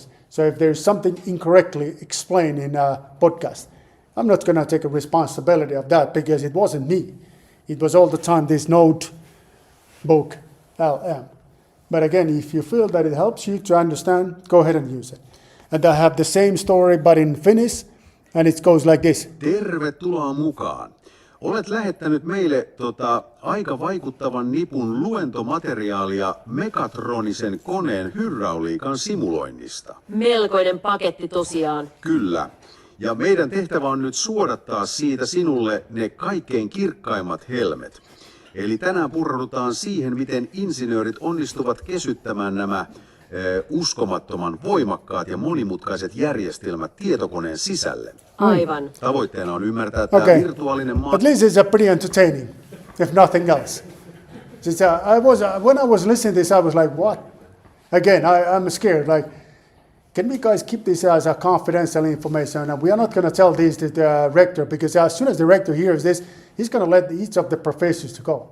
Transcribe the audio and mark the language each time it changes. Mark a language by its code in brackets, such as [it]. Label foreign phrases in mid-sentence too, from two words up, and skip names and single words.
[en] So if there's something incorrectly explained in a podcast, I'm not going to take a responsibility of that because it wasn't me. It was all the time this notebook LM. But again, if you feel that it helps you to understand, go ahead and use it. And I have the same story but in Finnish, and it goes like this. [fi] Tervetuloa mukaan. Olet lähettänyt meille aika vaikuttavan nipun luentomateriaalia Mechatronisen koneen hydrauliikan simuloinnista. Melkoinen paketti tosiaan. Kyllä. Ja meidän tehtävä on nyt suodattaa siitä sinulle ne kaikkein kirkkaimmat helmet. Eli tänään pureudutaan siihen, miten insinöörit onnistuvat kesyttämään nämä uskomattoman voimakkaat ja monimutkaiset järjestelmät tietokoneen sisälle. Aivan. Tavoitteena on ymmärtää tämä virtuaalinen maa. [en] At least it's pretty entertaining, if nothing else. When I was listening to this, I was like, what? Again, I'm scared. Like, can we guys keep this as a confidential information? And we are not going to tell this to the rector because as soon as the rector hears this, he's going to let each of the professors to go.